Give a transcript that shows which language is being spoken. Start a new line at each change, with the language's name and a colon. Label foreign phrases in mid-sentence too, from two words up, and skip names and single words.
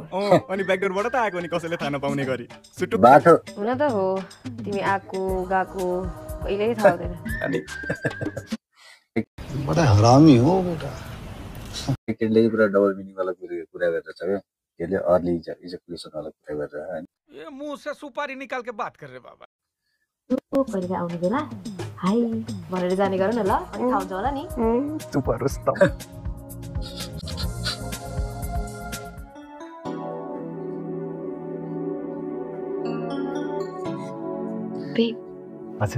Nepali: अनि ब्याकडोरबाट त आएको नि कसैले थाहा नपाउने गरी। बाटो हुन त हो, तिमी आएको गएको कहिल्यै थाहा हुँदैन। अनि बडा हरामी हो बेटा। केटीले पुरा
English: double meaning
Nepali: वाला कुरा गरेर छ क्या। केले
English: early ejaculation
Nepali: वाला कुरा गरेर हैन।
Hindi: ये मुंह से सुपारी निकाल के बात कर रहे बाबा।
Nepali: ओ कहिले आउने बेला हाई भनेर जाने गर न ल, अनि थाहा हुन्छ होला नि। चुप होस् त। हजुर,